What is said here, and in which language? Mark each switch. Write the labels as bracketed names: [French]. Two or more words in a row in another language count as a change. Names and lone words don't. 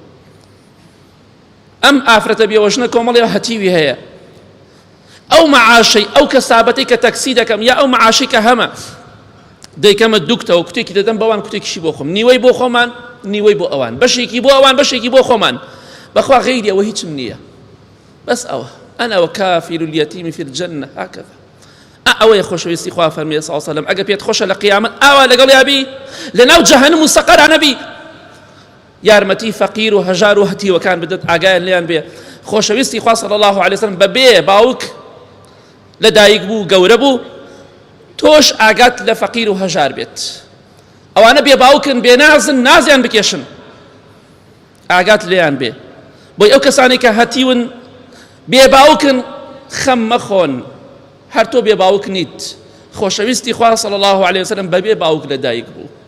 [Central Kurdish] ئەم ئافرەتە بێوەژنە کۆمەڵێ هەتیوی هەیە ئەو مەعاشەی ئەو کەسابەتەی کە تەکسی دەکەم یا ئەو مەعاشەی کە هەمە دەیکەمە دووکتەوە کوتێکی دەدەم بەوان کوتێکیشی بۆ خۆم نیوەی بۆ خۆمان نیوەی بۆ ئەوان بەشێکی بۆ ئەوان بەشێکی بۆ خۆمان بەخوا غەیری ئەوە هیچم نییە بەس ئەوە [Arabic] أنا وكافل اليتيم في الجنة هكذا [Central Kurdish] أو يخوشويستي خوا فەرمێ [Arabic] صلى الله عليه وسلم [Central Kurdish] ئەگە پێت خۆشە لە قیامەت ئاوا لەگەڵ یابی لەناو جەهەنەم و سەقەرا نەبی یارمەتی فەقیر و هەژار و هەتیوەکان بدەت ئاگایان لێیان بێ خۆشەویستی خوا [Arabic] صلى الله عليه وسلم [Central Kurdish] بەبێ باوک لە دایک بوو گەورە بوو تۆش ئاگات لە فەقیر و هەژار بێت ئەوانە بێ باوکن بێ نازن نازیان بکێشن ئاگات لێیان بێ بۆی ئەو کەسانی کە هەتیون بێ باوکن خەم مەخۆن هەر تۆ بێ باوک نیت خۆشەویستی خوا [Arabic] صلى الله عليه وسلم [Central Kurdish] بەبێ باوک لە دایک بوو